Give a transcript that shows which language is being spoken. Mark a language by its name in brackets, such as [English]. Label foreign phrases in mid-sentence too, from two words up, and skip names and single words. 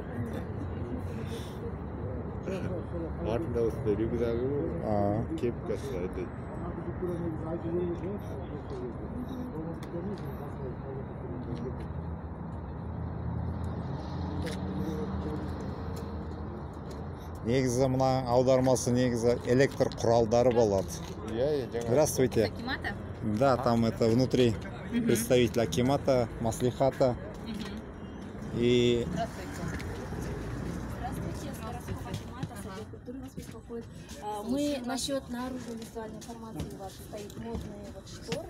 [Kazakh] Артында осындай рюкзагы бар, кепкасы айтады. Негізі мына аудармасы негізі электр құралдары болады. [Russian] Здравствуйте. Акимата? Да, там это внутри представитель Акимата, Маслихата. И... Здравствуйте, Старостов Акимата, Совет культуры вас беспокоит. Мы насчет наружной визуальной информации у вас стоит модные вот шторы.